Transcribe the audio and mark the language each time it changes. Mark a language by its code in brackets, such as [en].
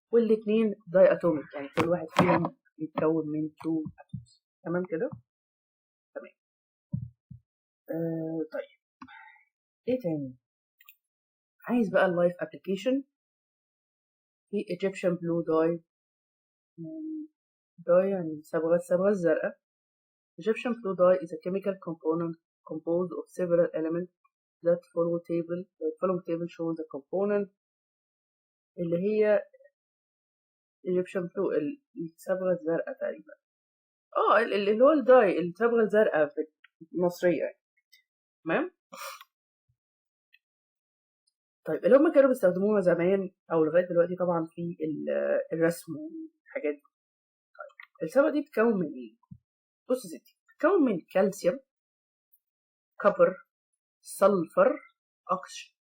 [ar] والاثنين diatomic، يعني كل واحد فيهم بيتكون من [en] 2 atoms. [ar] تمام كده. تمام. طيب ايه تاني؟ عايز بقى اللايف ابلكيشن في Egyptian blue dye. dye يعني الصبغة الزرقاء. [en] Egyptian blue dye is a chemical component composed of several elements that follow table. The following table shows the component [ar] اللي هي [en] Egyptian blue، [ar] الصبغة الزرقاء تقريبا. اللي هو الداي، الصبغة الزرقاء المصرية يعني. تمام. طيب اللي هم كانوا بيستخدموها زمان او لغايه دلوقتي طبعا في الرسم والحاجات دي. طيب الصبغه دي بتتكون من ايه؟ بص يا ستي، بتتكون من كالسيوم، كبر، سلفر، اكسجين.